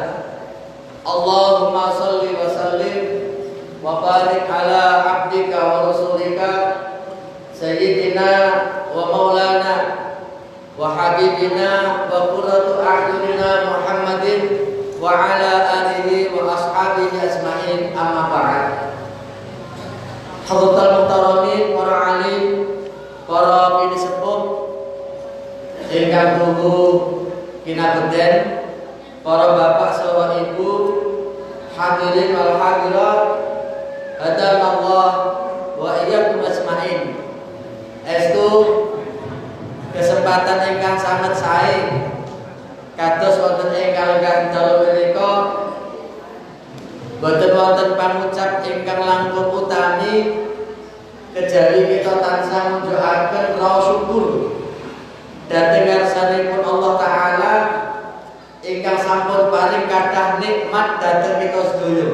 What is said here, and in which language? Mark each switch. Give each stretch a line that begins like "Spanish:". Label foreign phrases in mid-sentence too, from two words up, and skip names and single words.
Arabic: اللهم صل وسلم وبارك على عبدك ورسولك سيدنا ومولانا وحبيبنا وقرة أعيننا محمد وعلى آله وأصحابه أجمعين، أما بعد. حضرة المحترمين,
Javanese: para alim, para pini sepuh ingkang tuhu kinabeden, para bapak saha ibu,
Arabic: حاضرين والحاضرات، هدانا الله وإياكم أجمعين.
Javanese: Estu kesempatan ingkang sangat sae kados wonten ing kalenggan dalu menika boten wonten pangucap ingkang langkung utami kejawi kita tansah munjukaken raos syukur dhateng ngarsanipun Allah taala ingkang sampun paring kathah nikmat dhateng kita sedaya.